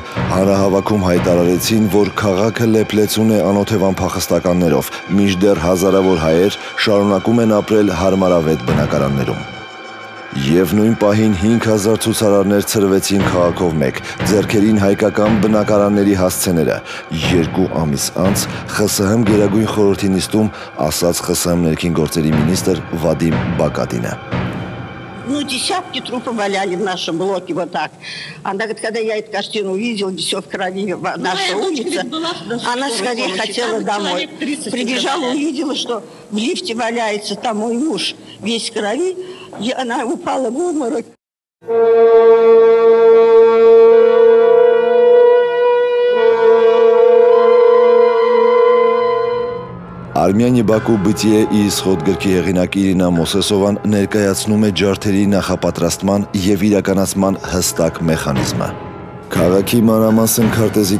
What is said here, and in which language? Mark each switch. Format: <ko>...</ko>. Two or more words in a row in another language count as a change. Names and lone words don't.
<hy>հանրահավաքում հայտարարեցին, որ քաղաքը լեփլեցուն է անօթևան փախստականներով, մինչդեռ հազարավոր հայեր շարունակում են ապրել հարմարավետ բնակարաններում։ Եվ նույն պահին 5000 ցուցարարներ ցրվեցին քաղաքով մեկ, ձեռքերին հայկական բնակարանների հասցեները։ 2 ամիս անց ԽՍՀՄ Գերագույն խորհրդի նիստում ասաց ԽՍՀՄ ներքին գործերի մինիստրը Վադիմ Բակատինը։</hy> <ru>Ну, десятки трупов валяли в нашем блоке вот так. Она говорит, когда я эту картину увидела, где все в крови, наша улица, она скорее хотела домой. Прибежала, увидела, что в лифте валяется там мой муж весь в крови, и она упала в обморок.</ru> <hy>Արմյանի Բաքու բытիե իսխոտ գրքի հեղինակ Իրինա Մոսեսովան ներկայացնում է ջարդերի նախապատրաստման և իրականացման հստակ մեխանիզմը։ Քաղաքի մանրամասն քարտեզի</hy>